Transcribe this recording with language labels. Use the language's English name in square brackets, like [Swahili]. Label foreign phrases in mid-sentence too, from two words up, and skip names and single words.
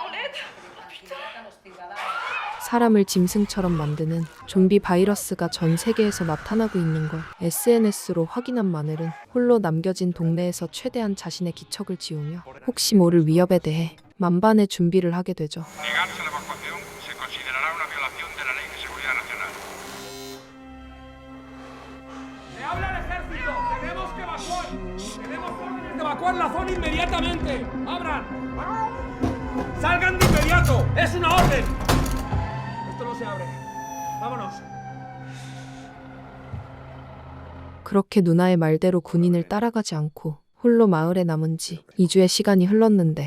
[Korean] 사람을 짐승처럼 만드는 좀비 바이러스가 전 세계에서 나타나고 있는 걸 SNS로 확인한 마넬은 홀로 남겨진 동네에서 최대한 자신의 기척을 지우며 혹시 모를 위협에 대해 만반의 준비를 하게 되죠. [Spanish] Negarse a la evacuación se considerará una violación de la Ley de Seguridad Nacional. ¡Me habla el ejército! ¡Tenemos que evacuar! ¡Tenemos órdenes de evacuar la zona inmediatamente! ¡Abran! ¡Salgan de inmediato! ¡Es una orden! Esto no se abre. ¡Vámonos! [Korean] 그렇게 누나의 말대로 군인을 따라가지 않고 홀로 마을에 남은 지 2주의 시간이 흘렀는데